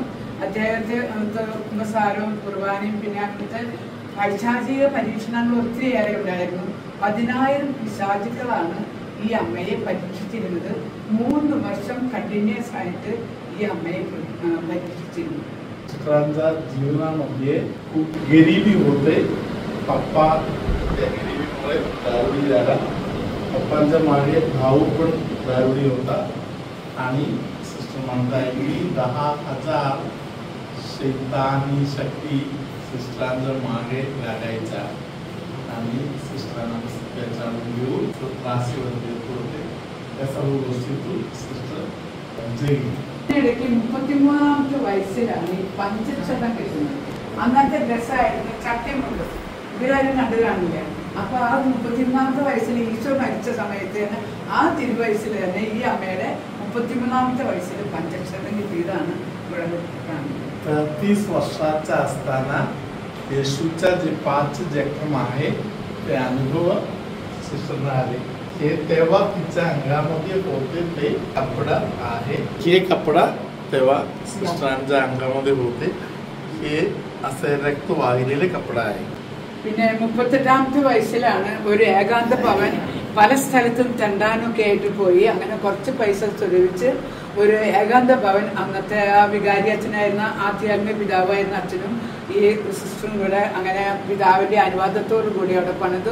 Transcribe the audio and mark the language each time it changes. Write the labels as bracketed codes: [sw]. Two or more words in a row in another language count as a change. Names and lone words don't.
[ml] അദ്ദേഹത്തെ കുമ്പസാരവും കുർബാനയും പിന്നെ അങ്ങനത്തെ പൈശാചിക പരീക്ഷണങ്ങൾ ഒത്തിരിയേറെ ഉണ്ടായിരുന്നു. 10,000 പിശാചുക്കളാണ് ഈ അമ്മയെ പരീക്ഷിച്ചിരുന്നത്. 3 വർഷം കണ്ടിന്യൂസ് ആയിട്ട് ഈ अम्मയെ പരീക്ഷിച്ചിരുന്നു. [mr] चित्रांचा जीवनामध्ये खूप गरिबी होते. पप्पा त्या गरिबीमुळे दारुडी झाला. पप्पांच्या मागे भाऊ पण दारुडी होता आणि सिस्टर म्हणताय की 10,000 शैतानी शक्ती सिस्टरांच्या मागे लागायचा आणि सिस्टरांना त्याच्यावर घेऊन त्रासीवर देत होते. त्या सर्व गोष्टीतून सिस्टर जगली. [ml] ഇടയ്ക്ക് 33ാമത്തെ വയസ്സിലാണ് ഈ പഞ്ചക്ഷതം കിട്ടുന്നത്. അന്നത്തെ ഡ്രസ്സായിരുന്നു ചട്ടയുമുണ്ട്. ഇവരാരും കണ്ടു കാണില്ല. അപ്പൊ ആ 33ാമത്തെ വയസ്സിൽ ഈശോ മരിച്ച സമയത്ത് തന്നെ ആ തിരുവയസ്സിൽ തന്നെ ഈ അമ്മയുടെ 33ാമത്തെ വയസ്സിൽ പഞ്ചക്ഷതം കിട്ടിയതാണ് ഇവിടെ കാണുന്നത്. [mr] 30 वर्षाचा असताना येशूचा जे 5 जखम आहे ते अनुभव सिस्टरना आले. हे तेव्हा तिच्या अंगामध्ये होते ते कपडा आहे. हे कपडा तेव्हा सिस्टरांच्या अंगामध्ये होते. हे असे रक्त वाहिलेले कपडा आहे. [ml] പിന്നെ 38ാമത്തെ വയസ്സിലാണ് ഒരു ഏകാന്ത ഭവൻ പല സ്ഥലത്തും തെണ്ടാനൊക്കെ ആയിട്ട് പോയി. അങ്ങനെ കുറച്ച് പൈസ സ്വരൂപിച്ച് ഒരു ഏകാന്ത ഭവൻ അന്നത്തെ ആ വികാരി അച്ഛനായിരുന്ന ആധ്യാത്മിക പിതാവായിരുന്ന അച്ഛനും ഈ സിസ്റ്ററും കൂടെ അങ്ങനെ പിതാവിന്റെ അനുവാദത്തോടു കൂടി അവിടെ പണിതു.